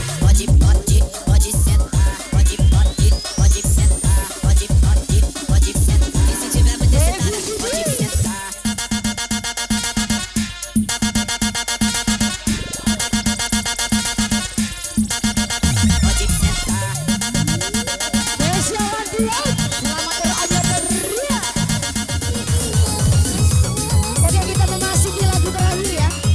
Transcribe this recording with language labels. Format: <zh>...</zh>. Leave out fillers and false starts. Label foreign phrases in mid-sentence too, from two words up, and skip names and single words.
<pt>Pode sentar. Pode sentar. Pode sentar. E se tiver muita excitada, pode sentar. Pode sentar.</pt> <id>Deixa lagi ya. Selamat aja teriak. Oke, kita memasuki lagu terakhir ya.</id>